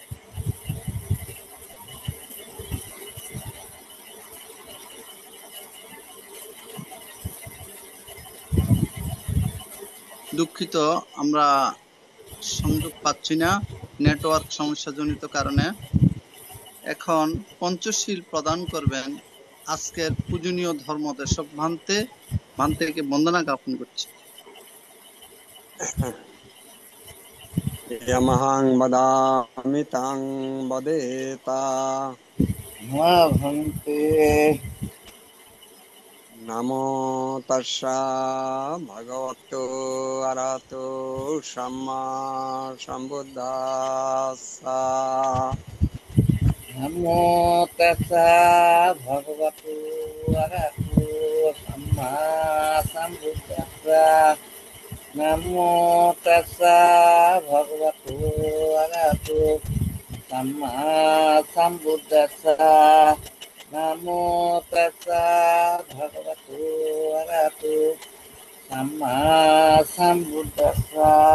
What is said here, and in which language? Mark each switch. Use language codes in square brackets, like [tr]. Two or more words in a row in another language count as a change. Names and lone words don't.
[bn] দুঃখিত, আমরা সংযোগ পাচ্ছি না নেটওয়ার্ক সমস্যাজনিত কারণে। এখন পঞ্চশীল প্রদান করবেন আজকের পূজনীয় ধর্মদেশক ভান্তেকে বন্দনা জ্ঞাপন করছি। [pi] यमहं वदामि तं वदेता मा भन्ते नमो तस्सा भगवतो अरहतो सम्मा सम्बुद्धास्सा नमो तस्सा भगवतो अरहतो सम्मा सम्बुद्धास्सा नमो तस्सा भगवतो अरहतो सम्मा सम्बुद्धास्सा नमो तस्सा भगवतो अरहतो सम्मा सम्बुद्धास्सा